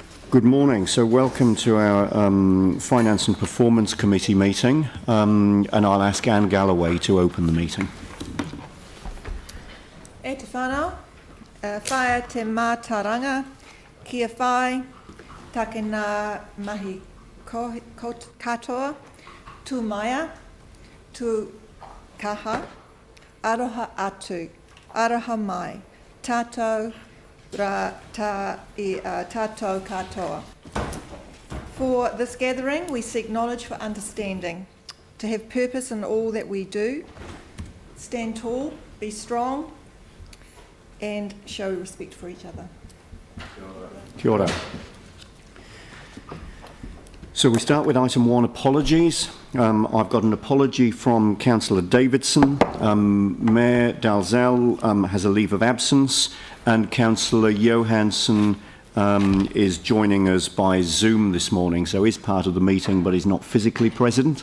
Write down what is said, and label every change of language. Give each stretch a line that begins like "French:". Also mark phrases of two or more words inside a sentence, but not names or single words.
English: Good morning. So welcome to our Finance and Performance Committee meeting, and I'll ask Anne Galloway to open the meeting.
Māori: E te whanau, whaia te mātaranga, kia whai, take nā mahi katoa, tū maia, tū kaha, aroha atu, aroha mai, tātou rā tātou katoa.
English: For this gathering, we seek knowledge for understanding, to have purpose in all that we do, stand tall, be strong, and show respect for each other.
Māori: Kia ora.
English: So we start with item 1, apologies. I've got an apology from Councillor Davidson. Mayor Dalzell has a leave of absence, and Councillor Johansson is joining us by Zoom this morning, so he's part of the meeting but he's not physically present.